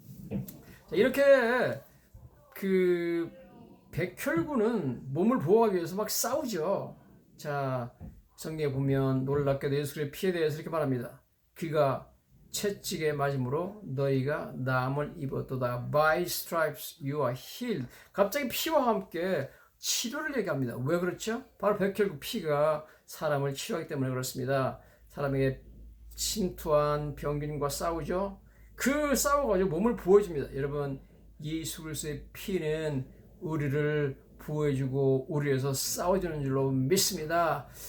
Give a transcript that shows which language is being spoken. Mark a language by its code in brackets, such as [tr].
[ko] 자, 이렇게 백혈구는 몸을 보호하기 위해서 막 싸우죠. 자, 성경에 보면 놀랍게도 예수의 피에 대해서 이렇게 말합니다. 그가 채찍에 맞음으로 너희가 나음을 입었도다. [en] By stripes you are healed. [ko] 갑자기 피와 함께 치료를 얘기합니다. 왜 그렇죠? 바로 백혈구 피가 사람을 치료하기 때문에 그렇습니다. 사람에게 침투한 병균과 싸우죠. 싸워가지고 몸을 보호해줍니다. 여러분, 예수 그리스도의 피는 우리를 보호해주고 우리에서 싸워주는 줄로 믿습니다.